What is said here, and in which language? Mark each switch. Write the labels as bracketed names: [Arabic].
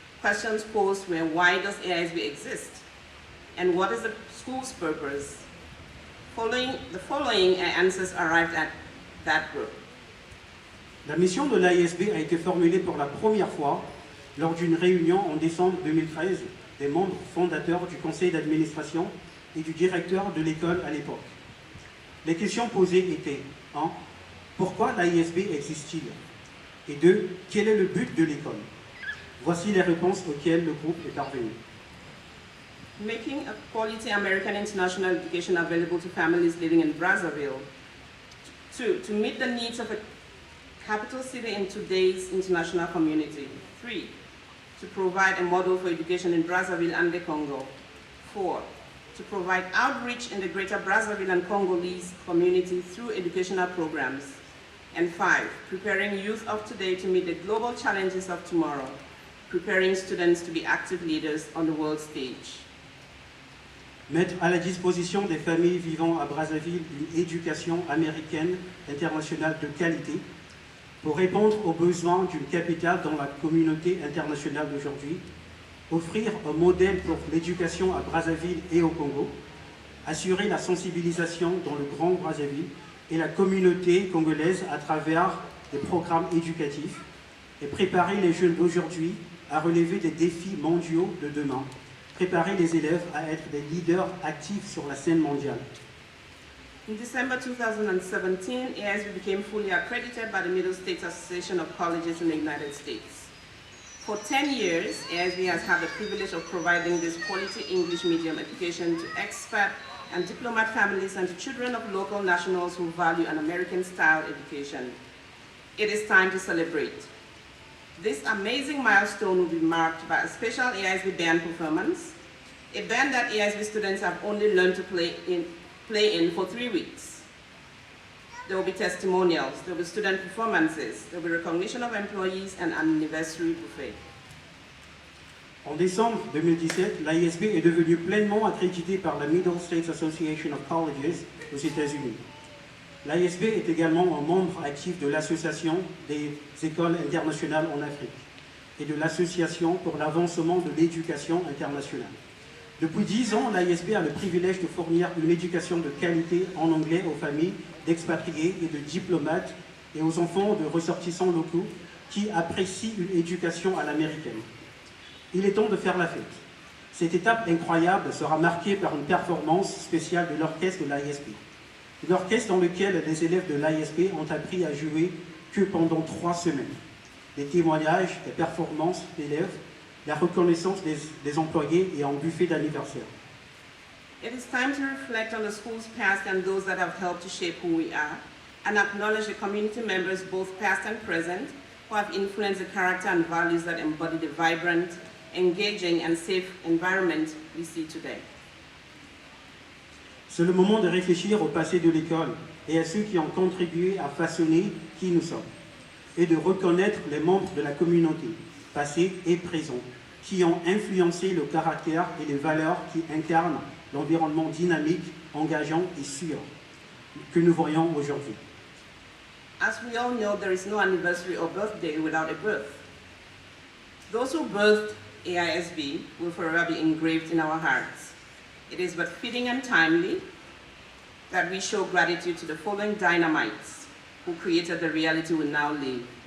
[English] Questions posed were, why does Aisb exist? And what is the school's purpose? The following answers arrived at that group. [French] La mission de l'AISB a été formulée pour la première fois lors d'une réunion en décembre 2013 des membres fondateurs du conseil d'administration et du directeur de l'école à l'époque. Les questions posées étaient 1. Pourquoi l'AISB existe-t-il? Et 2. Quel est le but de l'école? Voici les réponses auxquelles le groupe est parvenu. [English] Making a quality American international education available to families living in Brazzaville. 2. To meet the needs of a capital city in today's international community. 3. To provide a model for education in Brazzaville and the Congo. 4. To provide outreach in the greater Brazzaville and Congolese community through educational programs. And 5. Preparing youth of today to meet the global challenges of tomorrow, preparing students to be active leaders on the world stage. [French] Mettre à la disposition des familles vivant à Brazzaville une éducation américaine internationale de qualité pour répondre aux besoins d'une capitale dans la communauté internationale d'aujourd'hui, offrir un modèle pour l'éducation à Brazzaville et au Congo, assurer la sensibilisation dans le Grand Brazzaville et la communauté congolaise à travers des programmes éducatifs et préparer les jeunes d'aujourd'hui à relever des défis mondiaux de demain, préparer les élèves à être des leaders actifs sur la scène mondiale. [English] In December 2017, Aisb became fully accredited by the Middle States Association of Colleges in the United States. For 10 years, Aisb has had the privilege of providing this quality English medium education to expat and diplomat families and to children of local nationals who value an American-style education. It is time to celebrate. This amazing milestone will be marked by a special Aisb band performance, a band that Aisb students have only learned to play in for 3 weeks. There will be testimonials, there will be student performances, there will be recognition of employees and an anniversary buffet. [French] En décembre 2017, l'AISB est devenue pleinement accréditée par la Middle States Association of Colleges aux États-Unis. L'AISB est également un membre actif de l'Association des écoles internationales en Afrique et de l'Association pour l'avancement de l'éducation internationale. Depuis 10 ans, l'AISB a le privilège de fournir une éducation de qualité en anglais aux familles d'expatriés et de diplomates et aux enfants de ressortissants locaux qui apprécient une éducation à l'américaine. Il est temps de faire la fête. Cette étape incroyable sera marquée par une performance spéciale de l'orchestre de l'AISB. L'orchestre dans lequel les élèves de l'AISB ont appris à jouer que pendant 3 semaines. Des témoignages, des performances d'élèves, la reconnaissance des employés et un buffet d'anniversaire. [English] It is time to reflect on the school's past and those that have helped to shape who we are, and acknowledge the community members, both past and present, who have influenced the character and values that embody the vibrant, engaging and safe environment we see today. [French] C'est le moment de réfléchir au passé de l'école et à ceux qui ont contribué à façonner qui nous sommes, et de reconnaître les membres de la communauté, passés et présents, qui ont influencé le caractère et les valeurs qui incarnent l'environnement dynamique, engageant et sûr que nous voyons aujourd'hui. [English] As we all know, there is no anniversary or birthday without a birth. Those who birthed Aisb will forever be engraved in our hearts. It is but fitting and timely that we show gratitude to the following dynamites who created the reality we now live.